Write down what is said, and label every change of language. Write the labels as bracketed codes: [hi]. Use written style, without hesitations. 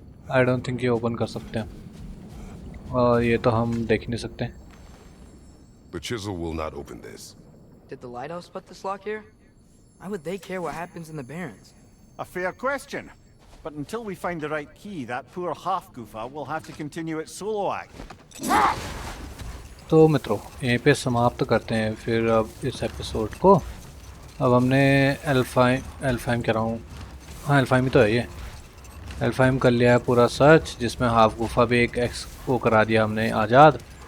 [en] I don't think [hi] ये open कर सकते हैं, और ये तो हम देख ही नहीं सकते। [en] The chisel will not open this. Did the lighthouse put this lock here? Why would they care what happens in the Barrens? A fair question. But until we find the right key, that poor Hafgufa will have to continue its solo act. [hi] तो मित्रों यहीं पे समाप्त करते हैं फिर अब इस एपिसोड को। अब हमने एल्फाइम कह रहा हूँ, हाँ एल्फाइम ही तो है ये। एल्फाइम कर लिया है पूरा सर्च, जिसमें हाफ गुफा भी एक एक्स को करा दिया हमने आज़ाद।